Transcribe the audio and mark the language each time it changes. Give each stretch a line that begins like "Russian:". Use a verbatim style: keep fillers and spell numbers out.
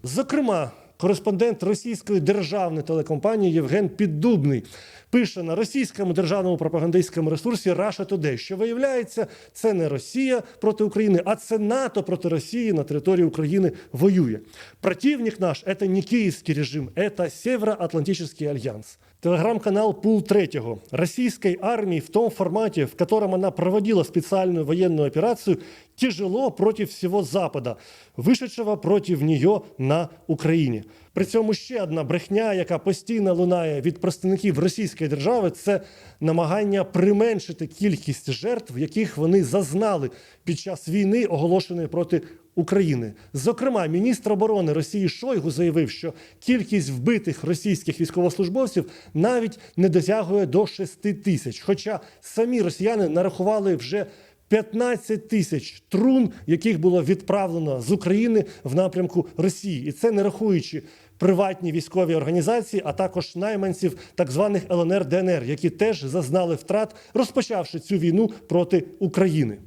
Ukrainian: Зокрема, кореспондент російської державної телекомпанії Євген Піддубний пише на російському державному пропагандистському ресурсі Russia Today, що, виявляється, це не Росія проти України, а це НАТО проти Росії на території України воює.
Russian: Противник наш
Ukrainian: – це не київський режим, це
Russian: Североатлантический альянс. Телеграм-канал «Пул третьего». Российской армии в том формате, в котором она проводила специальную военную операцию, тяжело против всего Запада, вышедшего против нее на Украине.
Ukrainian: При цьому ще одна брехня, яка постійно лунає від представників російської держави, це намагання применшити кількість жертв, яких вони зазнали під час війни, оголошеної проти України. Зокрема, міністр оборони Росії Шойгу заявив, що кількість вбитих російських військовослужбовців навіть не досягує до шість тисяч, хоча самі росіяни нарахували вже п'ятнадцять тисяч трун, яких було відправлено з України в напрямку Росії. І це не рахуючи приватні військові організації, а також найманців так званих ел ен ер, де ен ер, які теж зазнали втрат, розпочавши цю війну проти України.